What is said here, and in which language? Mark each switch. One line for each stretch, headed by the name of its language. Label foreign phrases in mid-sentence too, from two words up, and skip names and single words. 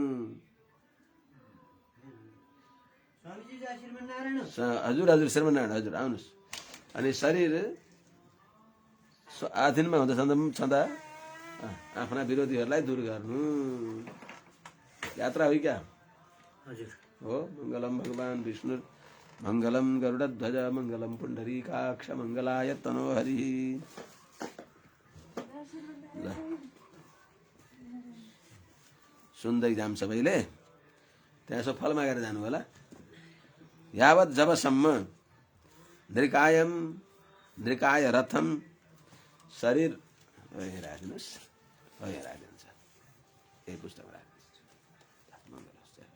Nepali: हजुर हजुर श्रीमन्नारायण हजुर आउनुहोस्। अनि शरीर आधीनमा छँदा आफ्ना विरोधीहरूलाई दूर गर्नु। यात्रा हो क्या? हजुर हो।
Sanskrit: मङ्गलम भगवान विष्णु मङ्गलम गरुडध्वज मङ्गलम पुण्डरीकाक्ष मङ्गलाय तनोहरि।
Nepali: सुन्दै जाम सबैले, त्यहाँ यसो फल मागेर जानु होला। यावत जबसम्म
Sanskrit: नृकाय रथम
Nepali: शरीर राखिदिनुहोस्, राखिदिन्छ यही पुस्तक राखिदिनुहोस्।